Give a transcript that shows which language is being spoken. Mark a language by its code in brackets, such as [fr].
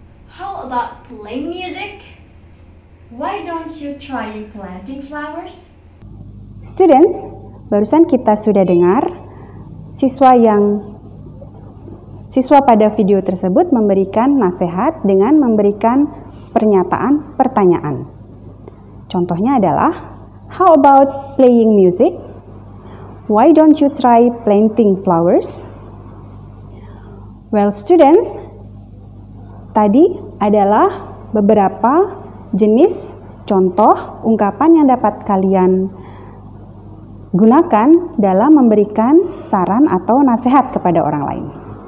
[en] How about playing music? Why don't you try planting flowers? [id] Students, barusan kita sudah dengar siswa pada video tersebut memberikan nasihat dengan memberikan pernyataan pertanyaan. Contohnya adalah, [en] how about playing music? Why don't you try planting flowers? Well, students, [id] tadi adalah beberapa jenis contoh ungkapan yang dapat kalian gunakan dalam memberikan saran atau nasihat kepada orang lain.